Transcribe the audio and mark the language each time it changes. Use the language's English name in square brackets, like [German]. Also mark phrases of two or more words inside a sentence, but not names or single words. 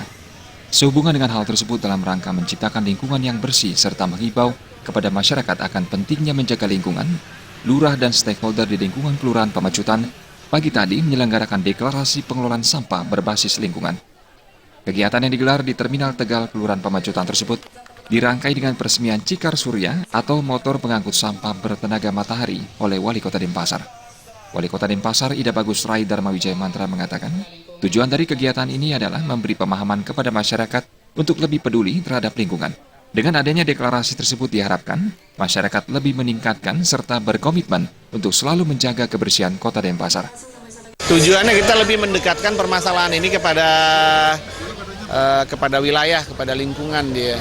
[Indonesian] Sehubungan dengan hal tersebut dalam rangka menciptakan lingkungan yang bersih serta menghibau kepada masyarakat akan pentingnya menjaga lingkungan, lurah dan stakeholder di lingkungan Kelurahan Pemecutan pagi tadi menyelenggarakan deklarasi pengelolaan sampah berbasis lingkungan. Kegiatan yang digelar di Terminal Tegal Kelurahan Pemecutan tersebut dirangkai dengan peresmian Cikar Surya atau motor pengangkut sampah bertenaga matahari oleh Wali Kota Denpasar. Wali Kota Denpasar Ida Bagus Rai Darmo Wijaya Mantra mengatakan, tujuan dari kegiatan ini adalah memberi pemahaman kepada masyarakat untuk lebih peduli terhadap lingkungan. Dengan adanya deklarasi tersebut diharapkan masyarakat lebih meningkatkan serta berkomitmen untuk selalu menjaga kebersihan Kota Denpasar. Tujuannya kita lebih mendekatkan permasalahan ini kepada wilayah, kepada lingkungan dia.